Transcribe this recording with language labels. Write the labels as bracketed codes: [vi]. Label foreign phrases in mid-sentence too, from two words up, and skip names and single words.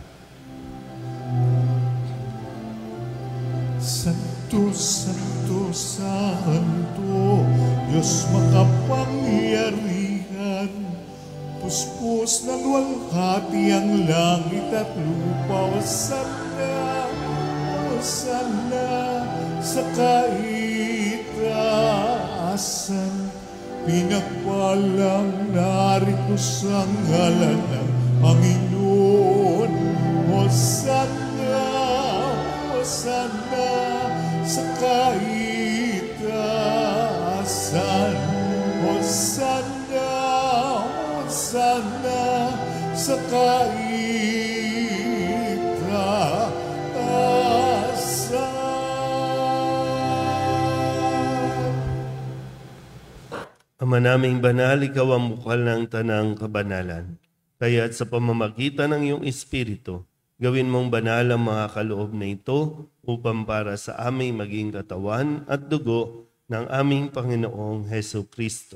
[tl] Santo, Santo, Santo, Diyos makapangyarihan, puspos ng walhati ang langit at lupa. Hosanna, Hosanna sa kaitaasan. Pinagpalang narito sa ngalan ng Panginoon. Hosanna, Hosanna sa kaitaasan. Hosanna, Hosanna sa kaitaasan. Ama naming banal, ikaw ang bukal ng tanang kabanalan. Kaya't sa pamamagitan ng iyong Espiritu, gawin mong banal ang mga kaloob na ito upang para sa aming maging katawan at dugo ng aming Panginoong Hesu Kristo.